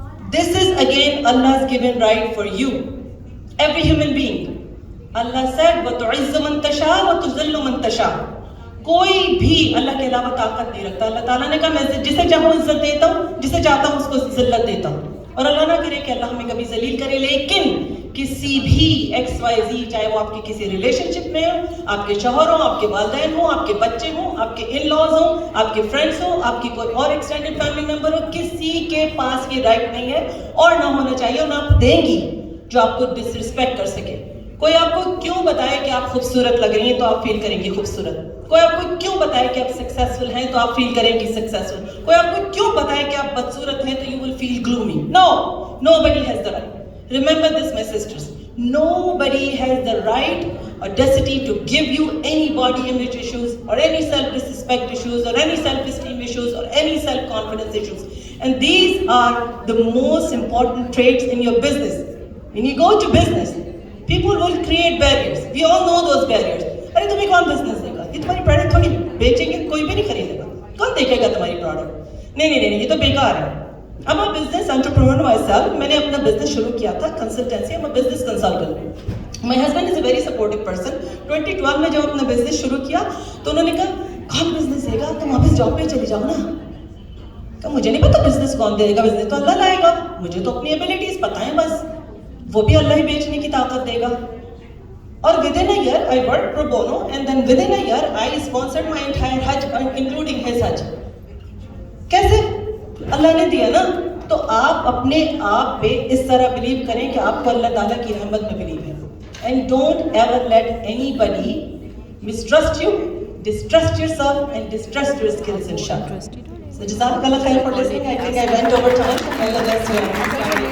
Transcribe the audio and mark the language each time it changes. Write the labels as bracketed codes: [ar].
[en] This is again Allah's given right for you, every human being. Allah said [ar] وَتُعِزُّ مَن تَشَاءُ وَتُذِلُّ مَن تَشَاءُ. [ur] کوئی بھی اللہ کے علاوہ طاقت نہیں رکھتا. اللہ تعالیٰ نے کہا میں جسے چاہوں عزت دیتا ہوں, جسے چاہتا ہوں اس کو ذلت دیتا ہوں. اور اللہ نہ کرے کہ اللہ ہمیں کبھی ذلیل کرے, لیکن کسی بھی XYZ, چاہے وہ آپ کی کسی ریلیشن شپ میں ہو, آپ کے شوہر ہوں, آپ کے والدین ہوں, آپ کے بچے ہوں, آپ کے ان لاز ہوں, آپ کے فرینڈس ہوں, آپ کی کوئی اور ایکسٹینڈڈ فیملی ممبر ہو, کسی کے پاس یہ رائٹ نہیں ہے اور نہ ہونا چاہیے, اور نہ آپ دیں گی جو آپ کو ڈس رسپیکٹ کر سکے. کوئی آپ کو کیوں بتائے کہ آپ خوبصورت لگ رہی ہیں تو آپ فیل کریں گی خوبصورت. کوئی آپ کو کیوں بتائے کہ آپ سکسیسفل ہیں تو آپ فیل کریں گی سکسیسفل. کوئی آپ کو کیوں بتائے کہ آپ بدصورت ہیں تو [en] You will feel gloomy. No, nobody has the right. Remember this, my sisters. Nobody has the right or audacity to give you any body image issues or any self-disrespect issues or any self-esteem issues or any self-confidence issues. And these are the most important traits in your business. When you go to business, people will create barriers. We all know those barriers. [ur] ارے تمہیں کون business they گا, یہ تمہاری product تھوڑی بیچیں گے, کوئی بھی نہیں خریدے گا, کون دیکھے گا تمہاری پروڈکٹ, نہیں یہ تو بیکار ہے. [en] I'm a business entrepreneur myself. [ur] میں نے اپنا بزنس شروع کیا تھا consultancy. [en] I'm a business consultant. My husband is a very supportive person. [ur] 2012 میں جب اپنا بزنس شروع کیا تو انہوں نے کہا کون بزنس دے گا, تم واپس جاب پہ چلی جاؤ نا. کہ مجھے نہیں پتا بزنس کون دے گا, بزنس تو اللہ لائے گا, مجھے تو اپنی ایبلٹیز پتہ ہیں بس, وہ بھی اللہ ہی بیچنے کی طاقت دے گا. اور [en] within a year I worked pro bono, and then within a year I sponsored my entire Hajj, including his Hajj. [ur] کیسے؟ اللہ نے دیا نا. تو آپ اپنے آپ پہ اس طرح بلیو کریں کہ آپ کو اللہ تعالیٰ کی رحمت میں بلیو ہے. [en] And don't ever let anybody mistrust you, distrust yourself and distrust your skills inshallah. So jazakallah khair for listening. I think I went over time. Allah bless you.